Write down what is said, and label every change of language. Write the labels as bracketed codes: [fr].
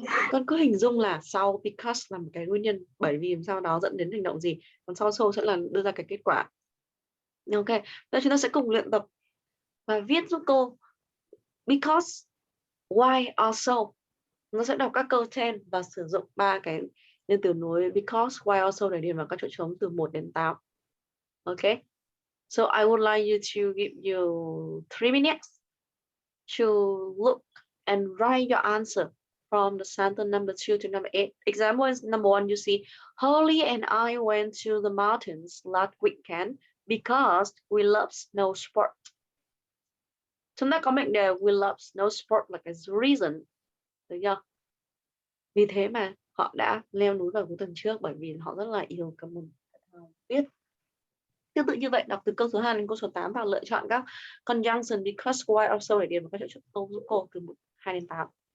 [vi] Con cứ hình dung là sau because là một cái nguyên nhân bởi vì sao đó dẫn đến hành động gì, còn sau so sẽ là đưa ra cái kết quả. Ok, bây giờ chúng ta sẽ cùng luyện tập và viết giúp cô because, why, also. Nó sẽ đọc các câu trên và sử dụng 3 cái nhân từ nối because, why, also để điền vào các chỗ trống từ 1 đến 8. [en] Ok, so I would like you to give you 3 minutes to look and write your answer from the sentence number 2 to number 8. Example is number 1. You see, Holly and I went to the mountains last weekend because we love snow sport. [vi] Chúng ta có mệnh đề [en] we love snow sport [vi] là cái reason, được chưa? Vì thế mà họ đã leo núi vào cuối tuần trước, bởi vì họ rất là yêu cái môn viết. Tương tự như vậy, đọc từ câu số 2 đến câu số 8 và lựa chọn các conjunction because, why, also để điền vào các chỗ câu giúp cô từ 2 đến 8.